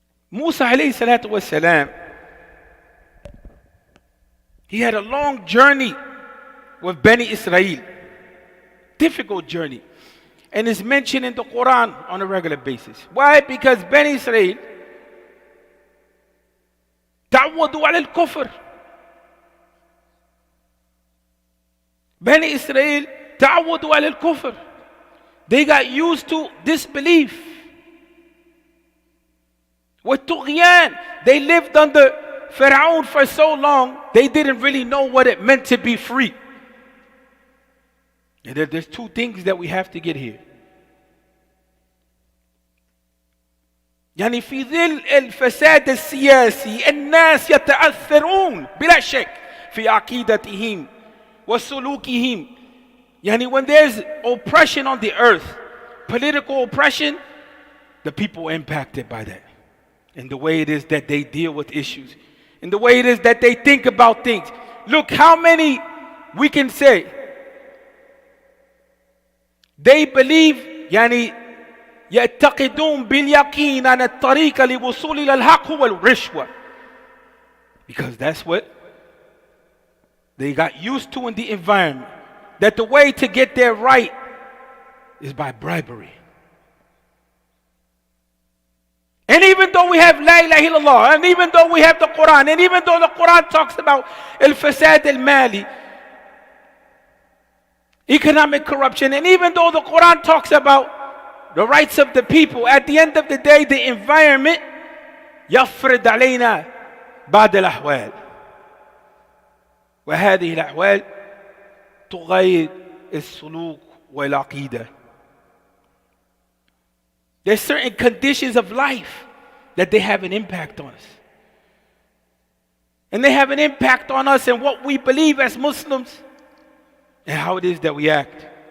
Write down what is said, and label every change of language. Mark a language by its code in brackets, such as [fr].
[en] Musa alayhi salatu was salam, he had a long journey with Bani Israel. Difficult journey. And it's mentioned in the Quran on a regular basis. Why? Because Bani Israel [ar] تعودوا على الكفر. Bani Israel تعودوا على الكفر. [en] They got used to disbelief. [ar] والطغيان. [en] They lived under Pharaoh for so long, they didn't really know what it meant to be free. And there's two things that we have to get here. [ar] يعني في ظل الفساد السياسي الناس يتأثرون بلا شك في عقيدتهم وسلوكهم. يعني [en] when there's oppression on the earth, political oppression, the people are impacted by that. And the way it is that they deal with issues. And the way it is that they think about things. Look how many we can say they believe [ar] يعني يعتقدون باليقين أن الطريق للوصول إلى الحق هو الرشوة. [en] Because that's what they got used to in the environment. That the way to get there right is by bribery. And even though we have La ilaha illallah, and even though we have the Quran, and even though the Quran talks about al-fasad al-mali, economic corruption, and even though the Quran talks about the rights of the people, at the end of the day, the environment [ar] يفرض علينا بعض الأحوال، وهذه الأحوال تغير السلوك والعقيدة. [en] There's certain conditions of life that they have an impact on us. And they have an impact on us and what we believe as Muslims and how it is that we act.